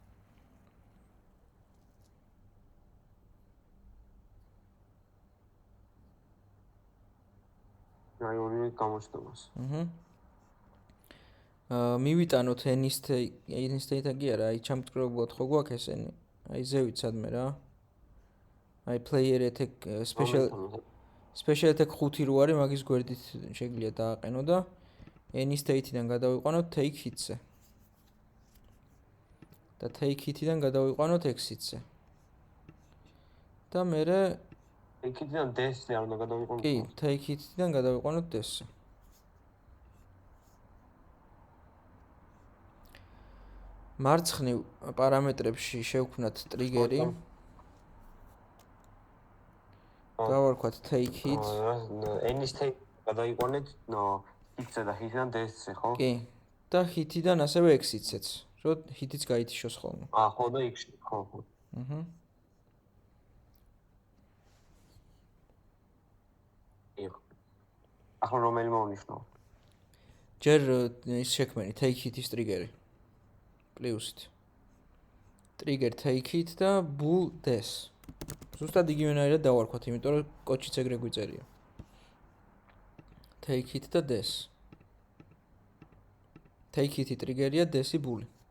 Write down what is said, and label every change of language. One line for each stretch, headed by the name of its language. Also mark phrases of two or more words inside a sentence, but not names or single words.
Georgian: აი ორივე გამოჩნდომას. მივიტანოთ n-state-ა კი არა, აი ჩამწკრივებლად ხო გვაქვს ესენი. აი ზევით სადმე რა. აი
English: player attack special attack 5
Georgian: რო არის, მაგის გვერდით შეგვიძლია დააყენო და n-state-დან გადავიყვანოთ
English: take hit-
Georgian: ზე. და
English: take hit-
Georgian: დან გადავიყვანოთ exit-ზე. და მერე
English: take hit-
Georgian: დან des-ზე არ უნდა გადავიყვანოთ? კი,
English: take hit-
Georgian: დან გადავიყვანოთ des-ზე. მარცხნივ პარამეტრებში შევქმნათ ტრიგერი. გავარქვათ
English: take hit.
Georgian: n-state გადავიყვანეთ hit-ზე და hit-დან des-ზე, ხო? კი. და hit-დან ასევე exit-ზეც, რომ hit-იც გაითიშოს ხოლმე. ხო და იქ ხო. ახლა რომელი მოვნიშნო? ჯერ ის შექმენი
English: take hit-
Georgian: ის ტრიგერი. პლუსით.
English: trigger take hit და bool des.
Georgian: ზუსტად იგივენაირად დავარქვათ, იმიტომ რომ კოდშიც ეგრე გვიწერია.
English: take hit
Georgian: და des.
English: take hit-
Georgian: ი ტრიგერია, des-ი bool.